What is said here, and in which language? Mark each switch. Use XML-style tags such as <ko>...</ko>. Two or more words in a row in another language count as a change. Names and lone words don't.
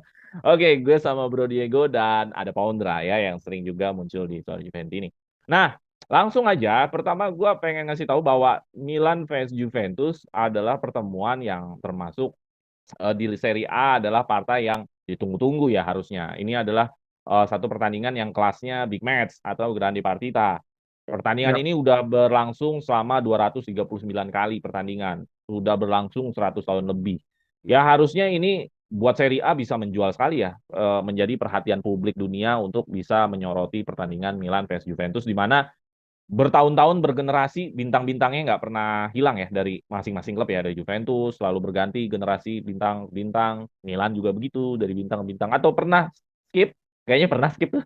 <id>Oke, gue sama Bro Diego dan ada Paundra ya yang sering juga muncul di Soal Juventus ini. Nah, langsung aja. Pertama gue pengen ngasih tahu bahwa Milan vs Juventus adalah pertemuan yang termasuk di Serie A adalah partai yang ditunggu-tunggu ya harusnya. Ini adalah satu pertandingan yang kelasnya</id> <en>big match</en> <id>atau</id> <it>grande partita.</it> <id>Pertandingan Ya, ini udah berlangsung selama 239 kali pertandingan. Sudah berlangsung 100 tahun lebih. Ya harusnya ini buat Serie A bisa menjual sekali ya, menjadi perhatian publik dunia untuk bisa menyoroti pertandingan Milan vs Juventus di mana bertahun-tahun bergenerasi bintang-bintangnya nggak pernah hilang ya dari masing-masing klub ya, dari Juventus selalu berganti generasi bintang-bintang, Milan juga begitu dari bintang-bintang, atau pernah skip, kayaknya pernah skip tuh.</id>